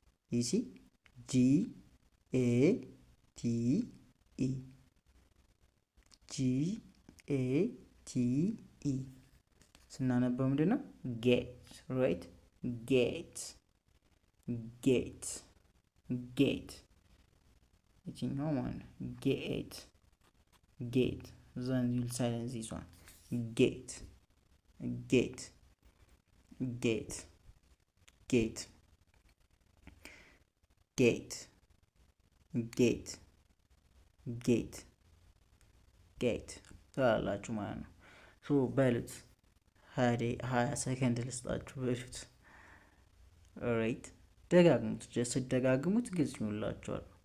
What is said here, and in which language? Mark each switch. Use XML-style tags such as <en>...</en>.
<en>You see? G A T E. G A T E.</en> <am>ስናነበው ምንድን ነው?</am> <en>ጌት ራይት ጌት ጌት ጌት</en> <am>የትኛው ማለት ነው?</am> <en>ጌት ጌት then you'll silence this one. Gate gate gate gate</en> <am>gate gate gate gate ታላላችሁ ማለት ነው። ሶ በሉት 20 ሰከንድ ልስጣችሁ በሉት። ኦራይት ደጋግሙት። ጀስት ደጋግሙት ግልጽ ይሆንላችኋል።</am>